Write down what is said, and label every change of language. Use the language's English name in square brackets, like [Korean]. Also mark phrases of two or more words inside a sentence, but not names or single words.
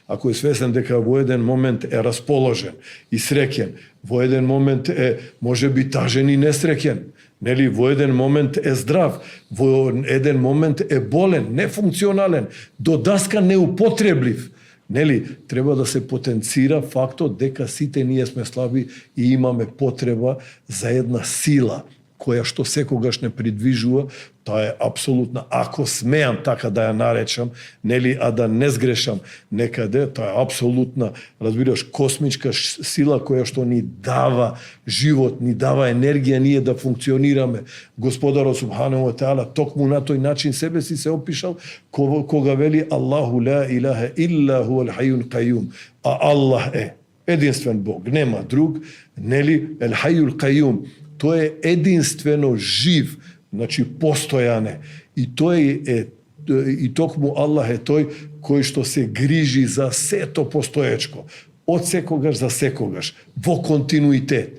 [Macedonian] е свесен дека во еден момент е расположен и среќен, во еден момент е можеби тажен и несреќен, нели, во еден момент е здрав, во еден момент е болен, нефункционален, до даска неупотреблив, нели, треба да се потенцира фактот дека сите ние сме слаби и имаме потреба за една сила која што секогаш не придвижува. Тоа е апсолутна, ако смеам така да ја наречам, нели, а да не сгрешам некаде, тоа е апсолутна, разбираш, космичка сила која што ни дава живот, ни дава енергија ние да функционираме. Господарот [Arabic] سبحانه وتعالى [Macedonian] токму на тој начин себе си се опишал кога вели: [Arabic] "الله لا إله إلا هو الحي القيوم." [Macedonian] А Аллах е единствен Бог, нема друг, нели, [Arabic] الحي القيوم. [Macedonian] Тој е единствено жив, значи постојане. И тој е, и токму Аллах е тој кој што се грижи за сето постоечко, од секогаш за секогаш, во континуитет.